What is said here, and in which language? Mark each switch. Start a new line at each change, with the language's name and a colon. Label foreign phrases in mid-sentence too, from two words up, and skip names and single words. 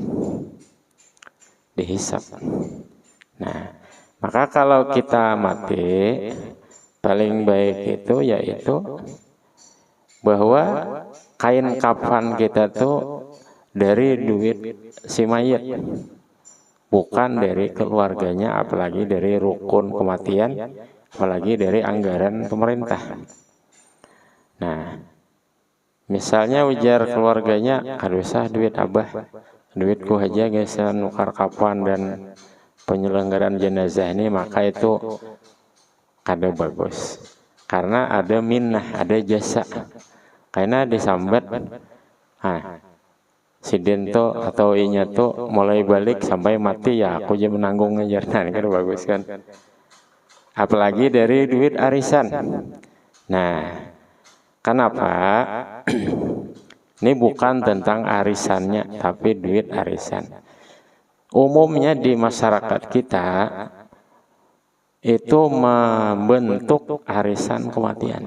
Indonesian: Nah, maka kalau kita mati, paling baik itu yaitu bahwa kain kafan kita tuh dari duit si mayit, bukan dari keluarganya, apalagi dari rukun kematian, apalagi dari anggaran pemerintah.
Banjar: Nah, misalnya ujar keluarganya, aduh sah duit abah, duitku aja guys, nukar kafan dan penyelenggaraan jenazah ini, maka itu kada bagus, karena ada minnah, ada jasa, karena disambat, si Dento atau inya tuh mulai balik sampai mati ya aku aja menanggung aja, nah kan bagus kan, apalagi dari duit arisan.
Indonesian: Nah, kenapa? Ini bukan tentang arisannya, tapi duit arisan. Umumnya di masyarakat kita itu membentuk arisan kematian.